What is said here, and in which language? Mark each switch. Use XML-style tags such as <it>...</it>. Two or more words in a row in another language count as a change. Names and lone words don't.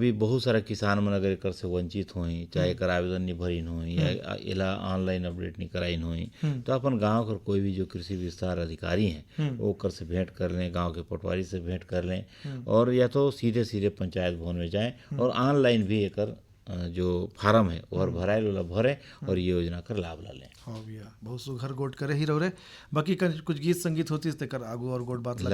<hne>अभी बहुत सारा किसान मन अगर एकर से वंचित होई, चाहे एकर आवेदन नहीं भरिन होई या इला ऑनलाइन अपडेट नहीं कराइन होई, तो अपन गांव कर कोई भी जो कृषि विस्तार अधिकारी हैं वो कर से भेंट कर लें, गांव के पटवारी से भेंट कर लें, और या तो सीधे सीधे पंचायत भवन में जाएं और ऑनलाइन भी एकर जो फार्म है और भराए लोला भरे और ये योजना कर लाभ ला लें। हाँ भैया, बहुत सुघर गोट करे ही रहो रे। बाकी कुछ गीत संगीत होती है कर आगू और गोट बात</hne>